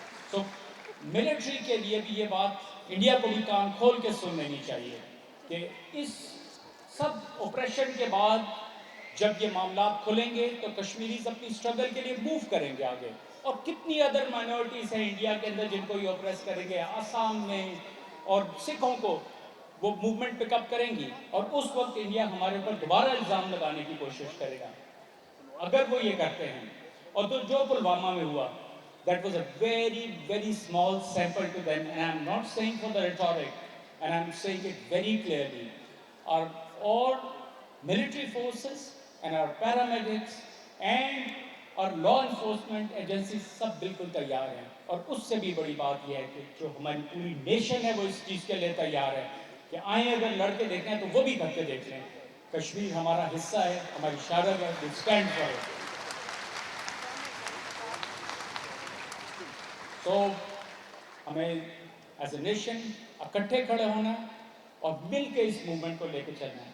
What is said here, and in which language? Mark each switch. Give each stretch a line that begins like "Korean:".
Urdu: سو military کے لیے بھی یہ بات انڈیا کو بھی کان کھول کے سن لینی چاہیے کہ اس سب اوپریشن کے بعد جب یہ معاملات کھلیں گے تو کشمیریز اپنی اسٹرگل کے لیے موو کریں گے آگے. اور کتنی ادر مائنورٹیز ہیں انڈیا کے اندر جن کو یہ اوپریس کریں گے, آسام میں, اور سکھوں کو وہ موومنٹ پک اپ کریں گی, اور اس وقت انڈیا ہمارے اوپر دوبارہ الزام لگانے کی کوشش کرے گا اگر وہ یہ کرتے ہیں.
English: اور تو جو پلوامہ میں ہوا, that was a very very small sample to them, and I'm not saying for the rhetoric, and I'm saying it very clearly. Our all military forces and our paramedics and our law enforcement agencies سب بالکل تیار ہیں.
Urdu: اور اس سے بھی بڑی بات یہ ہے کہ جو ہماری پوری نیشن ہے وہ اس چیز کے لیے تیار ہے کہ آئیں اگر لڑ کے دیکھیں تو وہ بھی کر کے دیکھ لیں. کشمیر ہمارا حصہ ہے, ہماری شارب ہے, we stand for it. تو ہمیں ایز اے نیشن اکٹھے کھڑے ہونا ہے اور مل کے اس موومنٹ کو لے کے چلنا ہے.